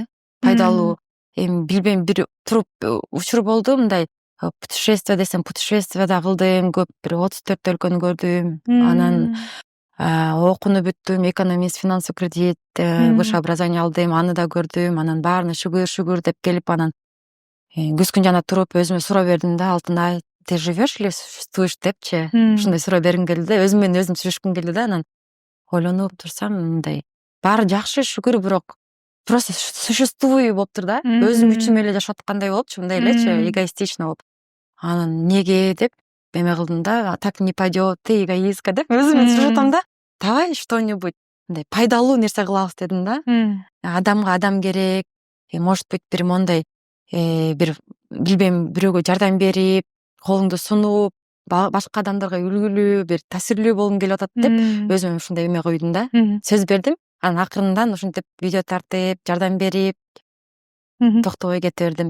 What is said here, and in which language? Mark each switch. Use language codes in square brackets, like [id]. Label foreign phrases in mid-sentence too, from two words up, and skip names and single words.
[ky] Пайдалуу, эми билбейм, бир туруп учур болду, мындай путешествие десем, путешествие да кылдым, көп, бир 34 өлкөнү көрдүм. Анан окууну бүттүм, экономист, финансовый кредит, высшее образование алдым, аны да көрдүм. Анан баарына шүгүр деп келип, анан күз күн жана туруп өзүмө суроо бердим да, Алтынай, [ru] ты живешь или существуешь депчи. [ky] Ушундай суроо бергим келди да, өзүм менен өзүм сүйлөшкүм келди да. Анан ойлонуп турсам, мындай баары жакшы, шүгүр, бирок [ru] просто существую [ky] болуптур да. Өзүм үчүм эле жашап аткандай болупчу, мындай элечи, эгоистично болуп. Анан неге деп эме кылдым да, [ru] так не пойдет, ты эгоистка [ky] деп өзүм менен сүйлөшүп атам да. [ru] Давай что-нибудь [ky] мындай пайдалуу нерсе кылабыз дедим да. Адамга адам керек, [ru] может быть, [ky] бир мондай бир билбейм, бирөөгө жардам берип, колуңду сунуп, башка адамдарга үлгүлүү, бир таасирлүү болгум келип атат деп өзүмө ушундай эме койдум да. Сөз бердим. Анан акырындан ушинтип видео тартып, жардам берип, токтобой кете бердим.